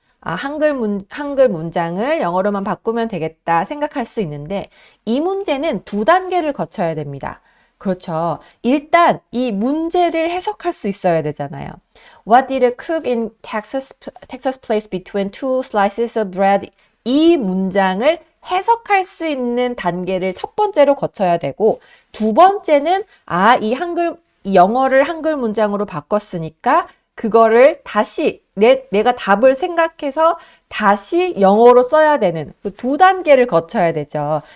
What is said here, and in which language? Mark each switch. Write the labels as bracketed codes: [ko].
[ko] 한글 문장을 영어로만 바꾸면 되겠다 생각할 수 있는데 이 문제는 두 단계를 거쳐야 됩니다. 그렇죠. 일단 이 문제를 해석할 수 있어야 되잖아요. [en] What did a cook in Texas place between two slices of bread? [ko] 이 문장을 해석할 수 있는 단계를 첫 번째로 거쳐야 되고 두 번째는 이 영어를 한글 문장으로 바꿨으니까 그거를 다시 내가 답을 생각해서 다시 영어로 써야 되는 그 두 단계를 거쳐야 되죠.